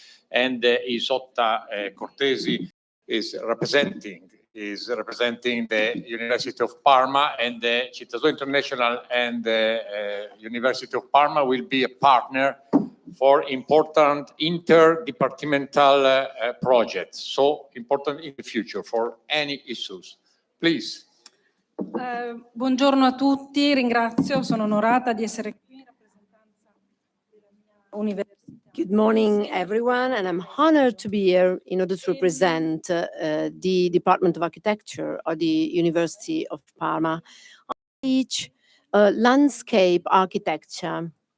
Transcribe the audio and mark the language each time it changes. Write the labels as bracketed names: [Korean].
[English] and Isotta Cortesi is representing the University of Parma, and the Cittaslow International and the University of Parma will be a partner for important interdepartmental projects, so important in the future for any issues. Please. [Italian] Buongiorno a tutti, ringrazio, sono onorata di essere qui in rappresentanza della mia università. [English] Good morning, everyone, and I'm honored to be here in order to represent the Department of Architecture of the University of Parma. I teach landscape architecture.